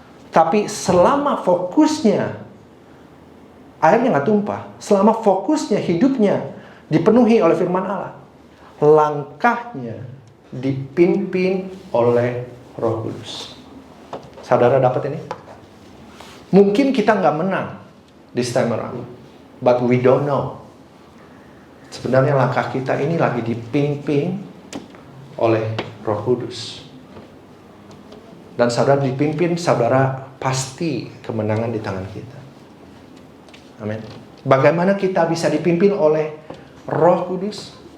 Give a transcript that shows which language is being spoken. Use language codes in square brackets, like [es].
[id] Tapi selama fokusnya airnya nggak tumpah, selama fokusnya hidupnya dipenuhi oleh firman Allah, langkahnya dipimpin oleh Roh Kudus. Saudara dapat ini? Mungkin kita nggak menang [en] this time around, but we don't know. [id] Sebenarnya langkah kita ini lagi dipimpin oleh Roh Kudus. Dan saudara dipimpin, saudara pasti kemenangan di tangan kita. Amin. Bagaimana kita bisa dipimpin oleh Roh Kudus?